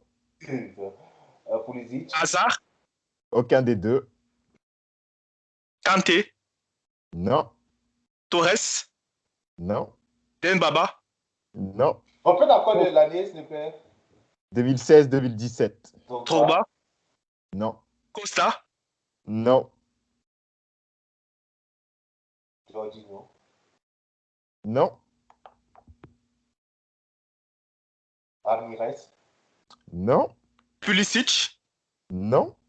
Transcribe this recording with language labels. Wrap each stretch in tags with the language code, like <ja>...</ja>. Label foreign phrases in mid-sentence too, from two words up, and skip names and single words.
<fr>Pulisic. Hazard. Aucun des deux. Kanté. Non. Torres. Non. Denbaba. Non. On peut encore de l'année, s'il te plaît. 2016-2017. Drogba. Non. Costa. Non. Jorginho. Non. Ramirez. Non. Pulisic. Non.</fr>